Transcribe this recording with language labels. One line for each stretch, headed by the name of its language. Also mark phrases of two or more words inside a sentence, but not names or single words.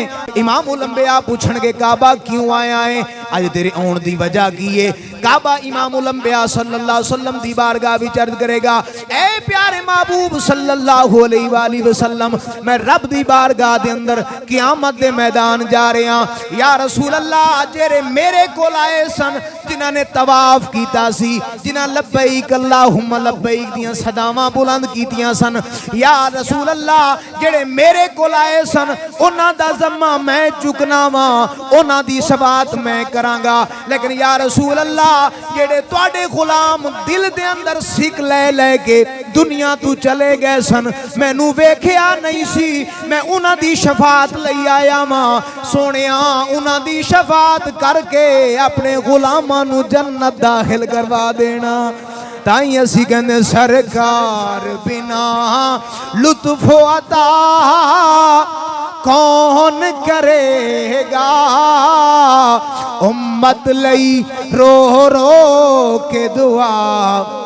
Punjabi: امام الانبیاء پوچھن گے کعبہ کیوں آیا ہے؟ آج تیرے اون دی وجہ کی ہے؟ کعبہ امام الانبیاء
Arabic: صلی اللہ علیہ وسلم
Punjabi: دی بارگاہ بھی عرض کرے گا اے پیارے محبوب
Arabic: صلی اللہ علیہ وآلہ وسلم
Punjabi: میں رب دی بارگاہ دے اندر قیامت دے میدان جا رہے ہیں
Arabic: یا رسول اللہ.
Punjabi: جڑے میرے کول آئے سن جنہاں نے طواف کیتا سی، جنہاں
Arabic: لبیک اللہم لبیک
Punjabi: دیاں صداواں بلند کیتیاں سن،
Arabic: یا رسول اللہ
Punjabi: جڑے میرے کول آئے سن انہاں دا ذمہ میں چکنا وا، انہاں دی شفاعت میں کراں گا. لیکن
Arabic: یا رسول اللہ
Punjabi: جڑے تواڈے غلام دل دے اندر سکھ لے لے کے دنیا تو چلے گئے سن مینوں ویکھیا نہیں سی، میں انہاں دی شفاعت لئی آیا ماں. سونیا انہاں دی شفاعت کر کے اپنے غلاماں نو جنت داخل کروا دینا. تائیں اسی کہندے سرکار بنا لطف عطا کون کرے گا امت لئی رو رو کے دعا